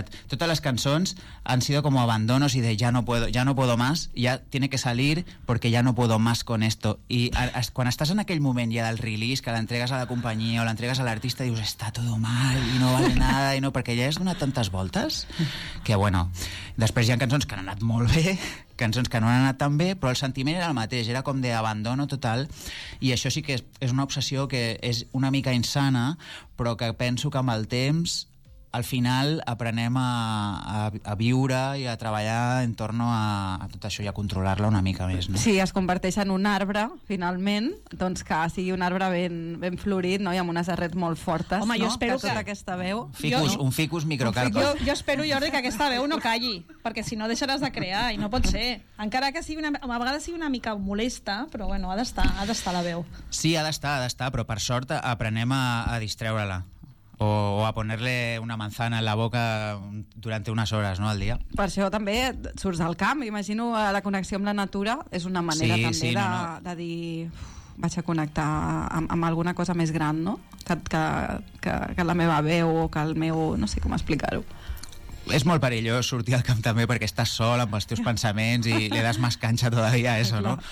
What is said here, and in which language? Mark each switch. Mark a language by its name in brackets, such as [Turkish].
[Catalan] Totes les cançons [Spanish] han sido como abandonos y de ya no puedo más, ya tiene que salir porque ya no puedo más con esto. [Catalan] I quan estàs en aquell moment ja del release, que l'entregues a la companyia o l'entregues a l'artista, dius, [Spanish] está todo mal y no [Catalan] vale nada, y no, perquè ja has donat tantes voltes que, bueno, després hi ha cançons que han anat molt bé, cançons que no han anat tan bé, però el sentiment era el mateix, era com d'abandono total, i això sí que és una obsessió que és una mica insana, però que penso que amb el temps, al final, aprenem a viure i a treballar entorn a tot això i a controlar-la una mica més. No? Sí, es converteix en un arbre, finalment, doncs que sigui un arbre ben florit, no? I amb unes arrels molt fortes. Home, no? Jo espero que tota aquesta veu... Un ficus microcarpus. Jo espero, Jordi, que aquesta veu no calli, perquè si no deixaràs de crear, i no pot ser. Encara que sigui a vegades sigui una mica molesta, però bueno, ha d'estar la veu. Sí, ha d'estar, però per sort aprenem a distreure-la. [Spanish] o a ponerle una manzana en la boca durante unas horas, ¿no?, al día. [Catalan] Per això també surts al camp, imagino, la connexió amb la natura és una manera de dir, vaig a connectar amb alguna cosa més gran, no?, que la meva veu o que el meu, no sé com explicar-ho. És molt perillós sortir al camp també perquè estàs sol amb els teus pensaments i li das més canxa [Spanish] todavía a eso, [Catalan] no?